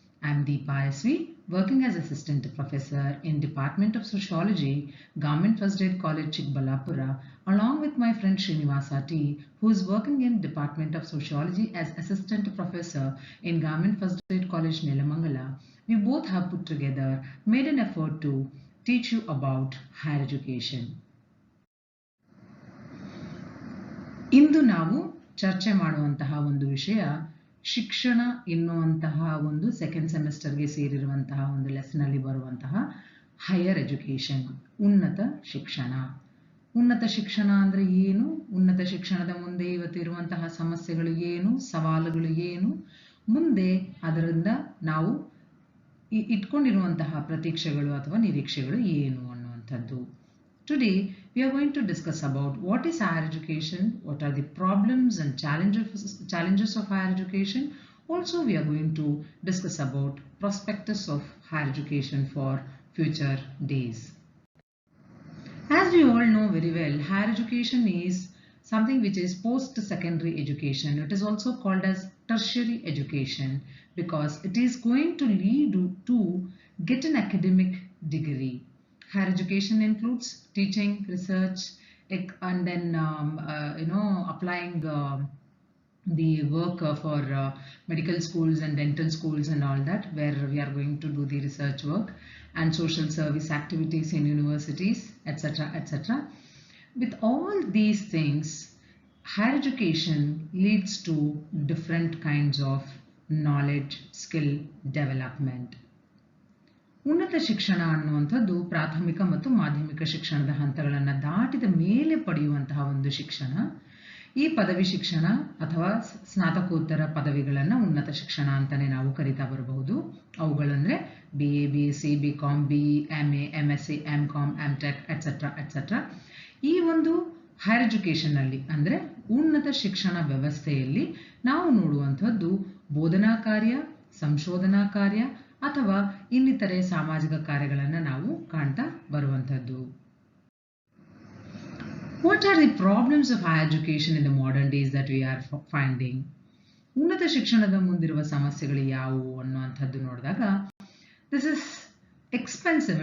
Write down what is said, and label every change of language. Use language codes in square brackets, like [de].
[en] I am Deepa SV, working as assistant professor in Department of Sociology, Government First Grade College, Chikbalapura, along with my friend Srinivasa T, who is working in Department of Sociology as assistant professor in Government First Grade College, Nelamangala. We both have put together, made an effort to teach you about higher education. [kn] ಇಂದು ನಾವು ಚರ್ಚೆ ಮಾಡುವಂತಹ ಒಂದು ವಿಷಯ ಶಿಕ್ಷಣ ಎನ್ನುವಂತಹ ಒಂದು second ಸೆಮಿಸ್ಟರ್ಗೆ ಸೇರಿರುವಂತಹ ಒಂದು lesson ಅಲ್ಲಿ ಬರುವಂತಹ ಹೈಯರ್ ಎಜುಕೇಶನ್, ಉನ್ನತ ಶಿಕ್ಷಣ. ಉನ್ನತ ಶಿಕ್ಷಣ ಅಂದ್ರೆ ಏನು, ಉನ್ನತ ಶಿಕ್ಷಣದ ಮುಂದೆ ಇವತ್ತಿರುವಂತಹ ಸಮಸ್ಯೆಗಳು ಏನು, ಸವಾಲುಗಳು ಏನು, ಮುಂದೆ ಅದರಿಂದ ನಾವು ಇಟ್ಕೊಂಡಿರುವಂತಹ ಪ್ರತೀಕ್ಷೆಗಳು ಅಥವಾ ನಿರೀಕ್ಷೆಗಳು ಏನು ಅನ್ನುವಂಥದ್ದು. [en] Today, we are going to discuss about what is higher education, what are the problems and challenges of higher education. Also, we are going to discuss about prospectus of higher education for future days. As we all know very well, higher education is something which is post-secondary education. It is also called as tertiary education because it is going to lead to get an academic degree. Higher education includes teaching, research, and then applying the work for medical schools and dental schools and all that, where we are going to do the research work, and social service activities in universities, etc., etc. With all these things, higher education leads to different kinds of knowledge, skill development. [kn] ಉನ್ನತ ಶಿಕ್ಷಣ ಅನ್ನುವಂಥದ್ದು ಪ್ರಾಥಮಿಕ ಮತ್ತು ಮಾಧ್ಯಮಿಕ ಶಿಕ್ಷಣದ ಹಂತಗಳನ್ನು ದಾಟಿದ ಮೇಲೆ ಪಡೆಯುವಂತಹ ಒಂದು ಶಿಕ್ಷಣ. ಈ ಪದವಿ ಶಿಕ್ಷಣ ಅಥವಾ ಸ್ನಾತಕೋತ್ತರ ಪದವಿಗಳನ್ನು ಉನ್ನತ ಶಿಕ್ಷಣ ಅಂತಾನೆ ನಾವು ಕರಿತಾ ಬರಬಹುದು. ಅವುಗಳಂದ್ರೆ BA, BSc, BCom, BE, MA, MSc, MCom, MTech, et cetera et cetera. ಈ ಒಂದು ಹೈಯರ್ ಎಜುಕೇಶನ್ ಅಲ್ಲಿ ಅಂದ್ರೆ ಉನ್ನತ ಶಿಕ್ಷಣ ವ್ಯವಸ್ಥೆಯಲ್ಲಿ ನಾವು ನೋಡುವಂಥದ್ದು ಬೋಧನಾ ಕಾರ್ಯ, ಸಂಶೋಧನಾ ಕಾರ್ಯ ಅಥವಾ ಇನ್ನಿತರೆ ಸಾಮಾಜಿಕ ಕಾರ್ಯಗಳನ್ನು ನಾವು ಕಾಣ್ತಾ ಬರುವಂಥದ್ದು. [en] What are the problems of higher education in the modern days that we are finding? [kn] ಉನ್ನತ ಶಿಕ್ಷಣದ ಮುಂದಿರುವ ಸಮಸ್ಯೆಗಳು ಯಾವುವು ಅನ್ನುವಂಥದ್ದು ನೋಡಿದಾಗ, [en] this is expensive.